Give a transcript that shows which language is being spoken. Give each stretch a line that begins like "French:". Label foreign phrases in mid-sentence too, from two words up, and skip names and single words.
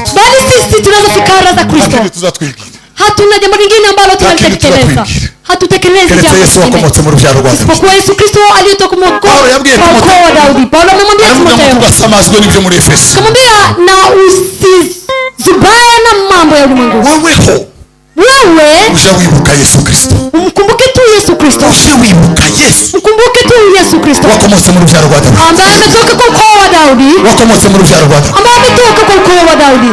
Swahili: bali sisi tunazo fikra za Kristo
Kinyarwanda: tuzatwigira
Swahili: hatuna jambo lingine ambalo tunalitekeleza hatutekelezi jambo
Kinyarwanda: Yesu wakomotse mu rubyaro rwa Daudi
Swahili: kwa Yesu Kristo aliyetoka kwa Daudi Paulo amemwambia Timotheo
Kinyarwanda: asamazwe n'ibyo muri Efeso
Swahili: kumwambia na usizubaya na mambo ya ulimwengu wewe
Kinyarwanda: uje wibuka Yesu Kristo
Swahili: umkumbuke tu Yesu Kristo
Kinyarwanda: uje wibuka Yesu
Swahili: ukumbuke tu Yesu Kristo
Kinyarwanda: wakomotse mu rubyaro rwa Daudi
Swahili: ambaye ametoka kwa ukoo wa Daudi
Kinyarwanda: wakomotse mu rubyaro rwa Daudi
Swahili: ambaye ametoka kwa ukoo wa Daudi